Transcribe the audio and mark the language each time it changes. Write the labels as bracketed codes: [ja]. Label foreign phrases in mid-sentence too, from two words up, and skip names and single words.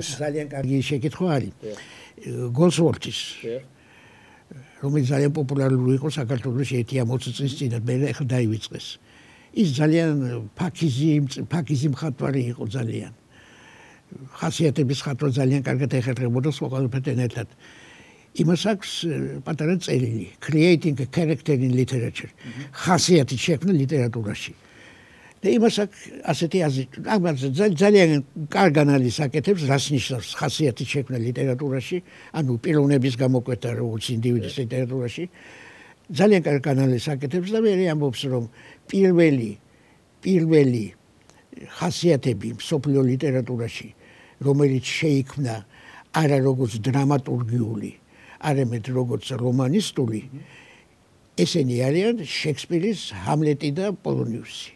[ka] ძალიან კარგი შეკითხვა არის. გოლსვორთის რომელიც ძალიან პოპულარული იყო საქართველოში 20 წლის წინ, მე ახლა დაივიწყეს. ის ძალიან ფაქიზი მხატვარი იყო ძალიან. ხასიათების ხატვა ძალიან კარგად ეხერხებოდა სხვა ყველაფერთან ერთად. იმას აქვს პატარა წერილი, [en] creating a character in literature. [ka] ხასიათის შექმნა ლიტერატურაში. და იმას აქვს ასეთი აზრი, ძალიან კარგ ანალიზს აკეთებს, რას ნიშნავს ხასიათის შექმნა ლიტერატურაში, ანუ პიროვნების გამოკვეთა როგორც ინდივიდის ლიტერატურაში. ძალიან კარგ ანალიზს აკეთებს და მე ამბობს, რომ პირველი ხასიათები მსოფლიო ლიტერატურაში, რომელიც შეიქმნა არა როგორც დრამატურგიული, არამედ როგორც რომანისტული, ესენი არიან შექსპირის ჰამლეტი და პოლონიუსი.